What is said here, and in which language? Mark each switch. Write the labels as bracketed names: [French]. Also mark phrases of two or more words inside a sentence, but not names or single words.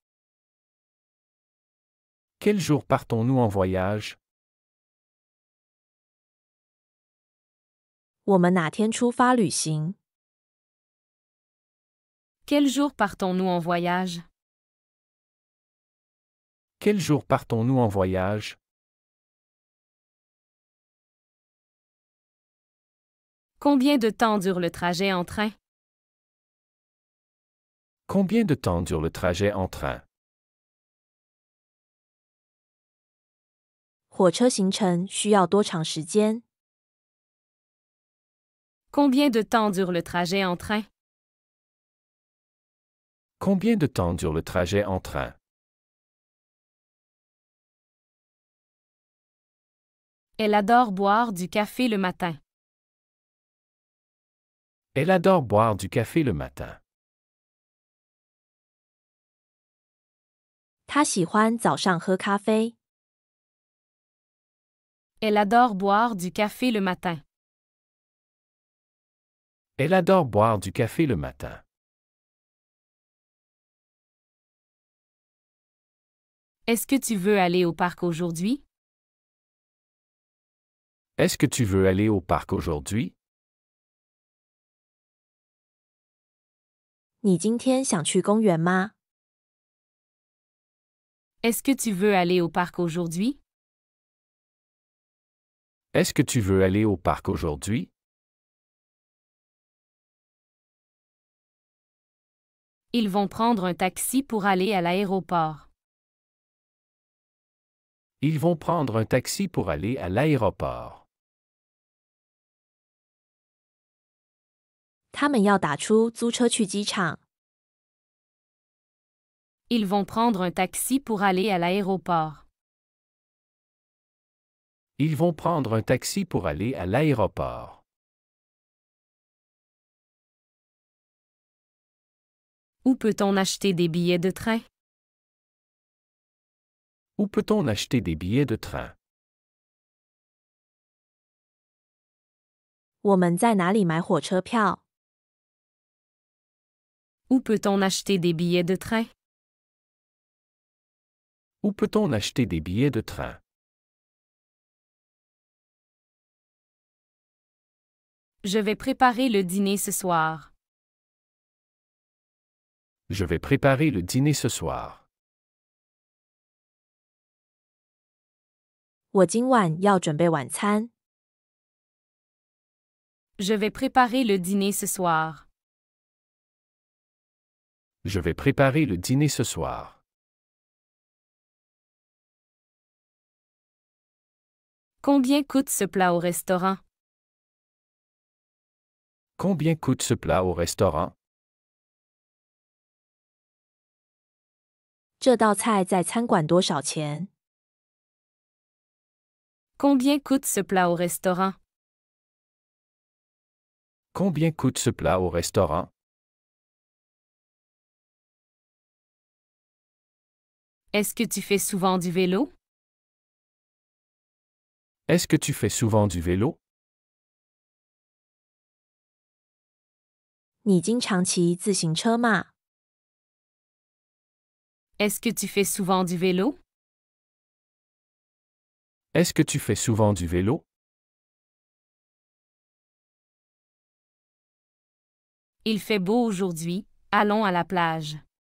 [French] Quel jour partons-nous en voyage? [Chinese] 我们哪天出发旅行？ [French] Quel jour partons-nous en voyage? Quel jour partons-nous en voyage? Combien de temps dure le trajet en train? Combien de temps dure le trajet en train? [Chinese] 火车行程需要多长时间？ [French] Combien de temps dure le trajet en train? Combien de temps dure le trajet en train? Elle adore boire du café le matin. Elle adore boire du café le matin. [Chinese] 他喜欢早上喝咖啡。 [French] Elle adore boire du café le matin. Elle adore boire du café le matin. Est-ce que tu veux aller au parc aujourd'hui? Est-ce que tu veux aller au parc aujourd'hui? [Chinese] 你今天想去公园吗？ [French] Est-ce que tu veux aller au parc aujourd'hui? Est-ce que tu veux aller au parc aujourd'hui? Ils vont prendre un taxi pour aller à l'aéroport. Ils vont prendre un taxi pour aller à l'aéroport. [Chinese] 他们要打出租车去机场。 [French] Ils vont prendre un taxi pour aller à l'aéroport. Ils vont prendre un taxi pour aller à l'aéroport. Où peut-on acheter des billets de train? Où peut-on acheter des billets de train? [Chinese] 我们在哪里买火车票？ [French] Où peut-on acheter des billets de train? Où peut-on acheter des billets de train? Je vais préparer le dîner ce soir. Je vais préparer le dîner ce soir. [Chinese] 我今晚要准备晚餐。 [French] Je vais préparer le dîner ce soir. Je vais préparer le dîner ce soir. Combien coûte ce plat au restaurant? Combien coûte ce plat au restaurant? [Chinese] 这道菜在餐馆多少钱？ [French] Combien coûte ce plat au restaurant? Combien coûte ce plat au restaurant? Est-ce que tu fais souvent du vélo? Est-ce que tu fais souvent du vélo? [Chinese] 你经常骑自行车吗？ [French] Est-ce que tu fais souvent du vélo? Est-ce que tu fais souvent du vélo? Il fait beau aujourd'hui, allons à la plage.